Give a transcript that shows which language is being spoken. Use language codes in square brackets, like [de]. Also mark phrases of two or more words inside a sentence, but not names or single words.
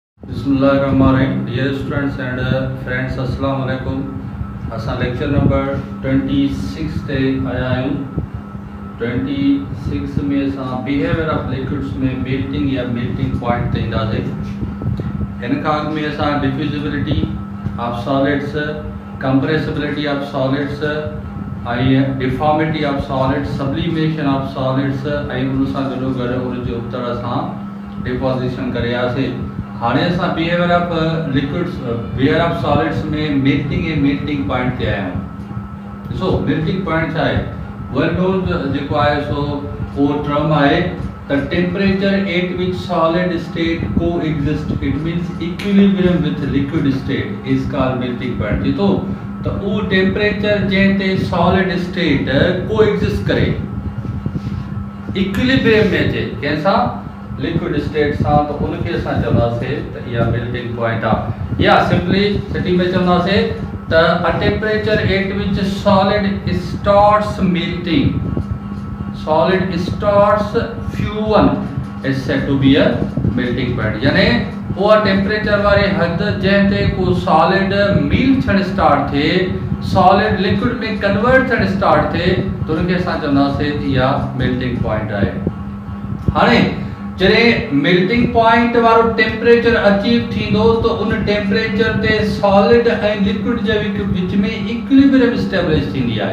[ar] बिस्मिल्लाहिर्रहमानिर्रहीम। [en] Dear students and friends, [ar] السلام عليكم. [sd] असां लेक्चर नंबर 26 ते आया आहियूं। 26 में असां [en] behaviour of liquids [sd] में मेल्टिंग या [en] melting point [sd] ते ईंदासीं। हिन खां अॻु में असां [en] diffusibility of solids, compressibility of solids [sd] ऐं [en] deformity of solids, sublimation of solids [sd] ऐं उन सां गॾोगॾु उन जो उत्तर असां डिपोजिशन करे आयासीं। हाणे असां [en] behaviour of liquids, behaviour of solids [sd] में मेल्टिंग ऐं [en] melting point [sd] ते आया आहियूं। ॾिसो मेल्टिंग पॉइंट छा आहे, वेल नोन जेको आहे सो उहो टर्म आहे [en] the temperature at which solid state co-exist, it means equilibrium with liquid state is called melting point. [sd] जी तो उहो टेम्परेचर जंहिं ते [en] solid state co-exist [sd] करे, इक्विलिब्रियम में अचे कंहिंसां, [en] liquid state [sd] सां, तो उनखे असां चवंदासीं त इहा [en] melting point [sd] आहे। या सिंपली सिटी में चवंदासीं त [en] a temperature at which solid starts melting, solid starts fusion is said to be a melting point. [sd] यानी उहा टेम्परेचर वारी हद जंहिं ते को सॉलिड मील थियणु स्टार्ट थिए, सॉलिड लिक्विड में कन्वर्ट थियणु स्टार्ट थिए, त उनखे असां चवंदासीं त इहा [en] melting point [sd] आहे। हाणे जॾहिं [en] melting point [sd] वारो टेम्परेचर अचीव थींदो त उन टेम्परेचर ते सॉलिड ऐं लिक्विड जे विच में [en] equilibrium establish [sd] थींदी आहे।